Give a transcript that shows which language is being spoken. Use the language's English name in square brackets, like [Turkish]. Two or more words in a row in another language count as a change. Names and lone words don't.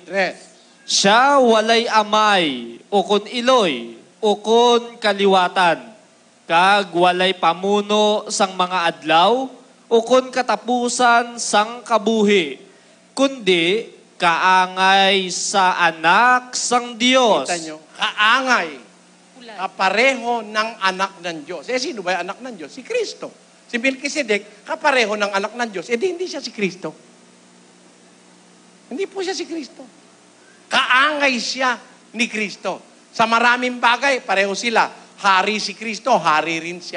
[Hiligaynon] Siya walay amay, ukon iloy, ukon kaliwatan, kag walay pamuno sang mga adlaw, ukon katapusan sang kabuhi, kundi kaangay sa anak sang Dios. [Filipino] Kita nyo, kaangay, kapareho ng anak ng Diyos. Sino ba yung anak ng Diyos? Si Kristo. Si Melchizedek, kapareho ng anak ng Diyos. Hindi siya si Kristo. Hindi po siya si Kristo. Kaangay siya ni Kristo. Sa maraming bagay, pareho sila. Hari si Kristo, hari rin siya.